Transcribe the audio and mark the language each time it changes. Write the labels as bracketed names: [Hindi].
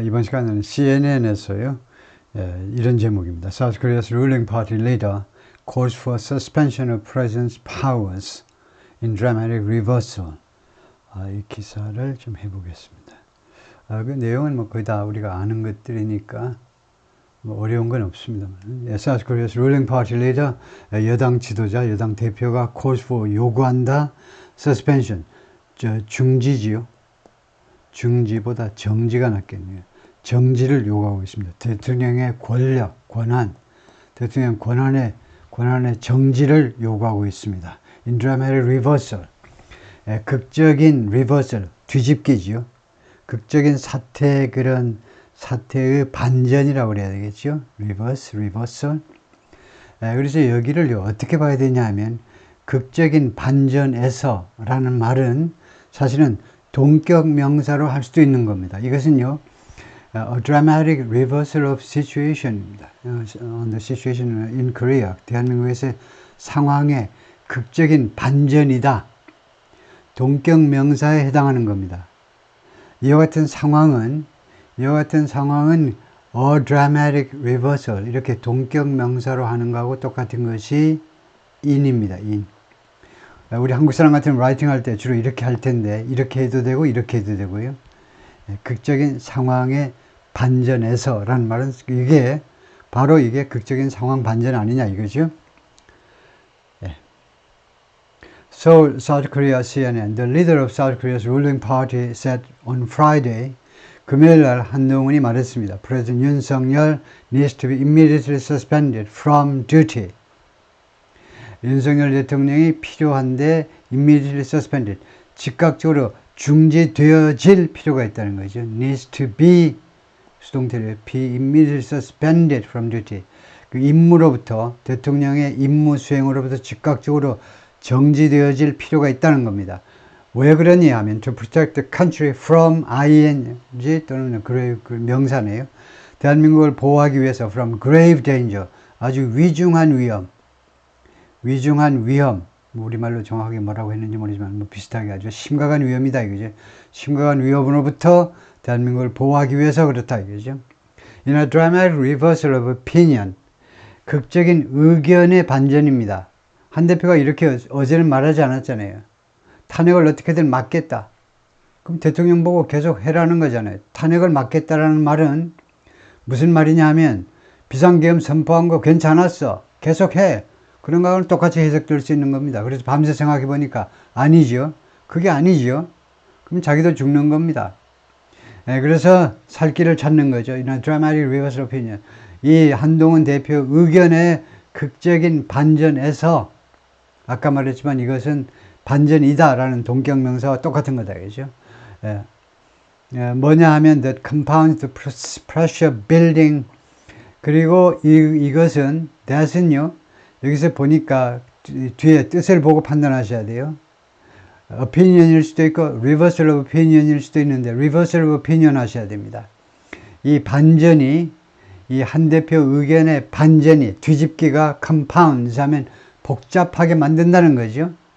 [Korean] 이번 시간은 CNN에서요. 이런 제목입니다. [English] South Korea's ruling party leader calls for suspension of president's powers in dramatic reversal. [Korean] 이 기사를 좀 해보겠습니다. 그 내용은 뭐 거의 다 우리가 아는 것들이니까 뭐 어려운 건 없습니다만. [English] South Korea's ruling party leader, [Korean] 여당 지도자, 여당 대표가 [English] calls for [Korean] 요구한다. suspension, 중지지요. 중지보다 정지가 낫겠네요. 정지를 요구하고 있습니다. 대통령의 권력, 권한, 대통령 권한의 정지를 요구하고 있습니다. [English] In dramatic reversal, [Korean] 극적인 [English] reversal, [Korean] 뒤집기지요. 극적인 사태, 그런 사태의 반전이라고 그래야 되겠죠. [English] reversal. [Korean] 그래서 여기를 어떻게 봐야 되냐 하면, 극적인 반전에서라는 말은 사실은 동격 명사로 할 수도 있는 겁니다. 이것은요, [English] a dramatic reversal of situation [Korean] 입니다. [English] on the situation in Korea. [Korean] 대한민국에서의 상황의 극적인 반전이다. 동격 명사에 해당하는 겁니다. 이와 같은 상황은 [English] a dramatic reversal, [Korean] 이렇게 동격 명사로 하는 거하고 똑같은 것이 in입니다. [English] in. [Korean] 우리 한국 사람 같으면 라이팅 할 때 주로 이렇게 할 텐데, 이렇게 해도 되고 이렇게 해도 되고요. 극적인 상황의 반전에서 라는 말은 바로 이게 극적인 상황 반전 아니냐 이거죠. [English] Seoul, South Korea CNN. The leader of South Korea's ruling party said on Friday, [Korean] 금요일 날 한동훈이 말했습니다. [English] President 윤석열 needs to be immediately suspended from duty. [Korean] 윤석열 대통령이 필요한데 [English] immediately suspended, [Korean] 즉각적으로 중지되어질 필요가 있다는 거죠. [English] needs to be, [Korean] 수동태로 [English] be immediately suspended from duty. [Korean] 그 임무로부터, 대통령의 임무 수행으로부터 즉각적으로 정지되어질 필요가 있다는 겁니다. 왜 그러냐 하면 [English] to protect the country from ing [Korean] 또는 [English] grave, [Korean] 명사네요. 대한민국을 보호하기 위해서 [English] from grave danger, [Korean] 아주 위중한 위험, 뭐 우리말로 정확하게 뭐라고 했는지 모르지만 뭐 비슷하게 아주 심각한 위험이다 이거죠. 심각한 위험으로부터 대한민국을 보호하기 위해서 그렇다 이거죠. [English] In a dramatic reversal of opinion, [Korean] 극적인 의견의 반전입니다. 한 대표가 이렇게 어제는 말하지 않았잖아요. 탄핵을 어떻게든 막겠다. 그럼 대통령 보고 계속 해라는 거잖아요. 탄핵을 막겠다라는 말은 무슨 말이냐 하면 비상계엄 선포한 거 괜찮았어. 계속해. 그런 거하고는 똑같이 해석될 수 있는 겁니다. 그래서 밤새 생각해 보니까 아니죠. 그게 아니죠. 그럼 자기도 죽는 겁니다. 그래서 살 길을 찾는 거죠. [English] 이런 dramatic reversal opinion. [Korean] 이 한동훈 대표 의견의 극적인 반전에서, 아까 말했지만 이것은 반전이다라는 동격명사와 똑같은 거다. 그죠? 뭐냐 하면 [English] that compounds the pressure building. [Korean] 그리고 이것은 that은요, 여기서 보니까 뒤에 뜻을 보고 판단하셔야 돼요. opinion일 수도 있고 [English] reversal of opinion [Korean] 일 수도 있는데 reversal of opinion 하셔야 됩니다. 이 반전이, 이 한 대표 의견의 반전이, 뒤집기가 [English] compounds [Korean] 하면 복잡하게 만든다는 거죠.